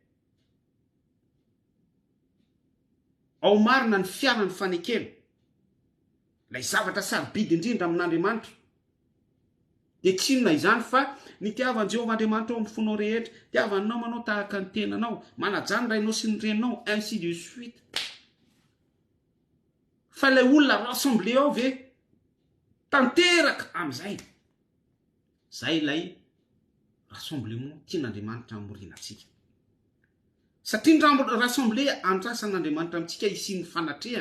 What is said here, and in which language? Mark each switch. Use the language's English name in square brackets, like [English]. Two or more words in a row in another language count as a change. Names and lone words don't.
[Malagasy] ao marina ny fiarany fanekena lay zavatra sarobidy indrindra amin'Andriamanitra de tsy inona izany fa ny tiavan Jehovah Andriamanitra ao amin'ny fonao rehetra, tiavanao manao tahaka ny tenanao, manajany rainao sy ny renao, [French] ainsi de suite. [Malagasy] Fa lay olona rassemblé ao ve tanteraka am'izay. Zay lay rassemblement tian'Andriamanitra amorinantsika. Satria ny rassemblé andrasan'Andriamanitra amintsika isian'ny fanatrehana.